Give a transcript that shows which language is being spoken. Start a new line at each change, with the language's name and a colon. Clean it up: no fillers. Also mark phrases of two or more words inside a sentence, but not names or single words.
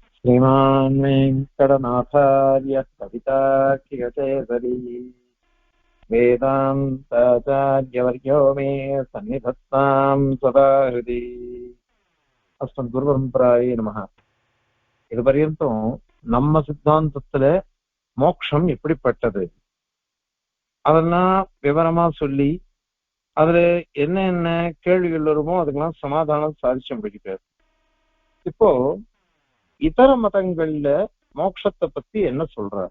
Sanskrit: श्रीमान् वेङ्कटनाथार्य कवितार्किककेसरी वेदान्ताचार्यवर्यो मे सन्निधत्तां सदा हृदि अस्मद्गुरुपरम्परायै नमः.
Tamil: இதுவரையும் நம்ம சித்தாந்தத்துல மோட்சம் எப்படிப்பட்டது அதெல்லாம் விவரமா சொல்லி அதுல என்ன என்ன கேள்விகள் வருமோ அதுக்கெல்லாம் சமாதானம் சாதிச்சு முடிக்கிறார். இப்போ இதர மதங்கள்ல மோட்சத்தை பத்தி என்ன சொல்றார்?